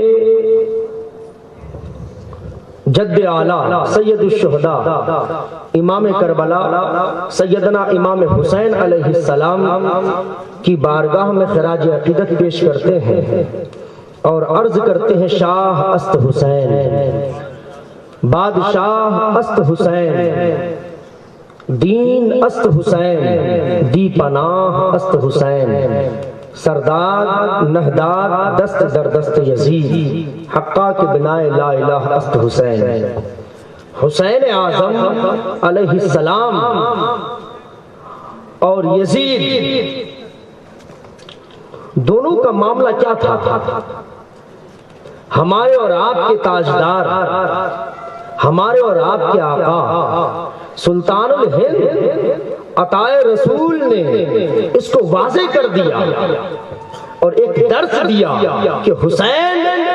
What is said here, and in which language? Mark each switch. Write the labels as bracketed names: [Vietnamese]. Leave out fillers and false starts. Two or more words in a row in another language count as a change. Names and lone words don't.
[Urdu] جد اعلیٰ سید الشہداء امام کربلا سیدنا امام حسین [Arabic] علیہ السلام [Urdu] کی بارگاہ میں خراج عقیدت پیش کرتے ہیں اور عرض کرتے ہیں [Persian] شاہ است حسین، بادشاہ است حسین، دین است حسین، دی پناہ است حسین، سرداد نہداد دست در دست یزید، حقا کے بنائے لا الہ است حسین۔ [Urdu] حسین اعظم [Arabic] علیہ السلام [Urdu] اور یزید دونوں کا معاملہ کیا تھا؟ ہمارے اور آپ کے تاجدار، ہمارے اور آپ کے آقا سلطان الہند عطائے رسول نے اس کو واضح کر دیا اور ایک درس دیا کہ حسین